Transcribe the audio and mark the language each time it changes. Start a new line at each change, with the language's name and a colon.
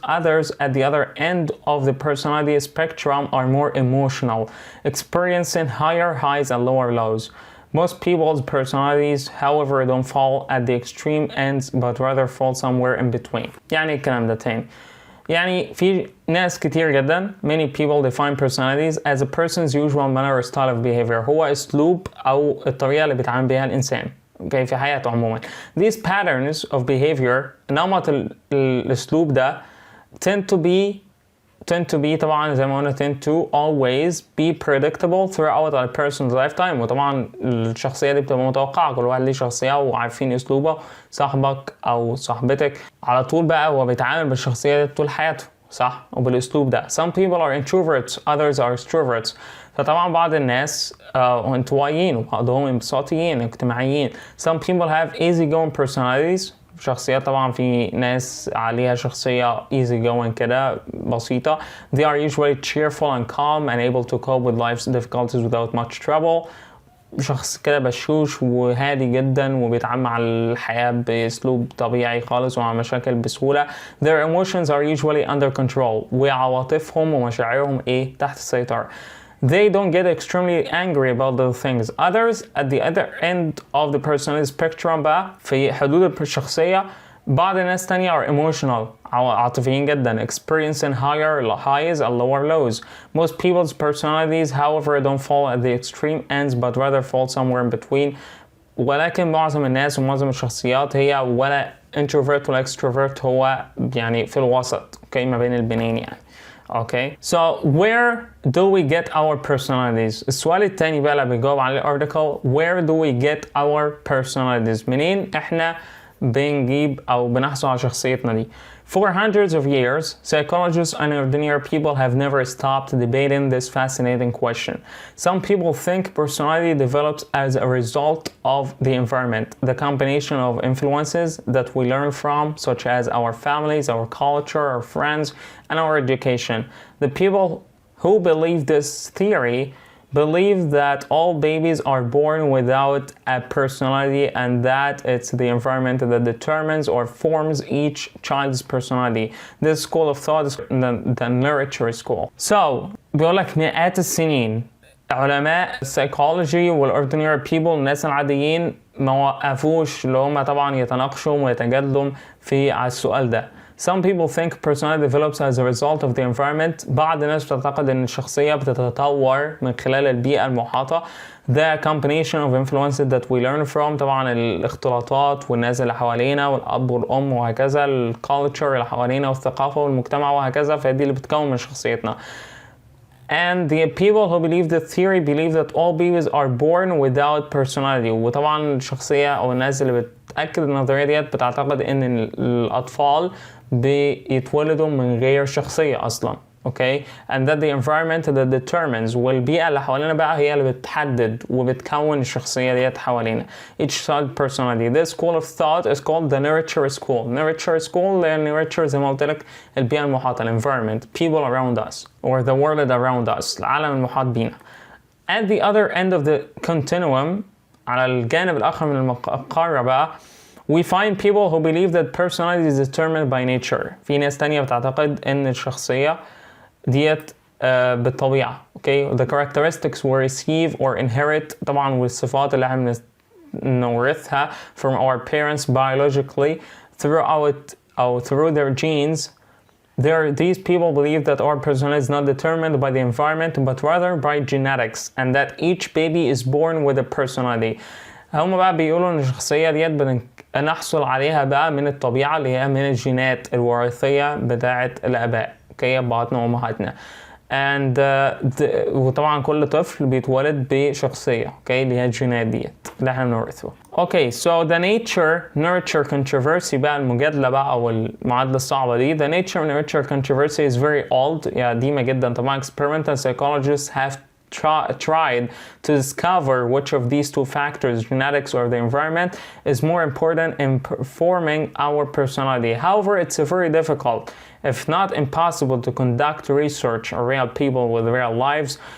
English: Others at the other end of the personality spectrum are more emotional, experiencing higher highs and lower lows. Most people's personalities, however, don't fall at the extreme ends but rather fall somewhere in between.
Arabic: يعني الكلام ده تاني. يعني في ناس كتير جدا
English: many people define personalities as a person's usual manner or style of behavior.
Arabic: هو اسلوب او الطريقة اللي بيتعامل بيها الانسان okay في حياته عموما.
English: These patterns of behavior
Arabic: نمط الاسلوب ده
English: tend to be
Arabic: طبعا زي ما قلنا
English: tend to always be predictable throughout a person's lifetime.
Arabic: وطبعا الشخصية دي بتبقى متوقعة، كل واحد ليه شخصية وعارفين اسلوبه. صاحبك او صاحبتك على طول بقى هو بيتعامل بالشخصية دي طول حياته صح وبالاسلوب ده.
English: Some people are introverts, others are extroverts.
Arabic: فطبعا بعض الناس انطوائيين وبعضهم انبساطيين اجتماعيين.
English: Some people have easygoing personalities.
Arabic: شخصيات طبعا في ناس عليها شخصية easy going كده بسيطة.
English: They are usually cheerful and calm and able to cope with life's difficulties without much trouble.
Arabic: شخص كده بشوش وهادي جدا وبيتعامل مع الحياة بأسلوب طبيعي خالص ومع مشاكل بسهولة.
English: Their emotions are usually under control.
Arabic: وعواطفهم ومشاعرهم تحت السيطرة.
English: They don't get extremely angry about little things. Others at the other end of the personality spectrum
Arabic: بقى في حدود الشخصية بعض الناس تانية
English: are emotional
Arabic: عاطفيين جدا
English: experiencing higher highs and lower lows. Most people's personalities however don't fall at the extreme ends but rather fall somewhere in between.
Arabic: ولكن معظم الناس ومعظم الشخصيات هي ولا introvert ولا extrovert، هو يعني في الوسط ما بين البنين يعني.
English: Okay, so where do we get our personalities؟
Arabic: السؤال التاني بقى اللي بيجاوب على الارتيكل
English: where do we get our personalities؟
Arabic: منين احنا بنجيب او بنحصل على شخصيتنا دي؟
English: For hundreds of years, psychologists and ordinary people have never stopped debating this fascinating question. Some people think personality develops as a result of the environment, the combination of influences that we learn from, such as our families, our culture, our friends, and our education. The people who believe this theory believe that all babies are born without a personality and that it's the environment that determines or forms each child's personality. This school of thought is the nurture school.
Arabic: So بيقول لك مئات السنين علماء السيكولوجي وال
English: ordinary people
Arabic: الناس العاديين ما وقفوش اللي هم طبعا يتناقشوا ويتجادلوا في على السؤال ده.
English: Some people think personality develops as a result of the environment.
Arabic: بعض الناس بتعتقد ان الشخصية بتتطور من خلال البيئة المحاطة.
English: The combination of influences that we learn from.
Arabic: طبعا الاختلاطات والناس اللي حوالينا والأب والأم وهكذا. الكالتشر اللي حوالينا والثقافة والمجتمع وهكذا. فدي اللي بتكون من شخصيتنا.
English: And the people who believe the theory believe that all babies are born without personality.
Arabic: وطبعا الشخصية أو الناس اللي بتأكد النظرية ديت بتعتقد إن الأطفال بيتولدوا من غير شخصية أصلا.
English: Okay, and that the environment that determines
Arabic: والبيئة اللي حوالينا بقى هي اللي بتحدد وبتكون الشخصية ديت حوالينا.
English: Each child personality. This school of thought is called the nurture school. Nurture school لأن nurture
Arabic: زي ما قلت لك البيئة المحاطة
English: environment, people around us or the world around us,
Arabic: العالم المحاط بينا.
English: At the other end of the continuum,
Arabic: على الجانب الآخر من القارة بقى,
English: we find people who believe that personality is determined by nature.
Arabic: في ناس تانية بتعتقد إن الشخصية ديت بالطبيعة.
English: Okay, the characteristics we receive or inherit
Arabic: طبعا والصفات اللي احنا نورثها
English: from our parents biologically through their genes. These people believe that our personality is not determined by the environment but rather by genetics and that each baby is born with a personality.
Arabic: هم بقى بيقولوا ان الشخصية ديت بنحصل عليها بقى من الطبيعة اللي هي من الجينات الوراثية بتاعة الآباء. اوكي ابهاتنا وامهاتنا. and وطبعا كل طفل بيتولد بشخصيه اوكي اللي هي الجينات ديت اللي احنا بنورثها. اوكي
English: so the nature nurture controversy
Arabic: بقى المجادله بقى او المعادله الصعبه دي.
English: the nature nurture controversy is very old
Arabic: يعني قديمه جدا طبعا.
English: experimental psychologists have tried to discover which of these two factors, genetics or the environment, is more important in forming our personality. However, it's very difficult, if not impossible, to conduct research on real people with real lives.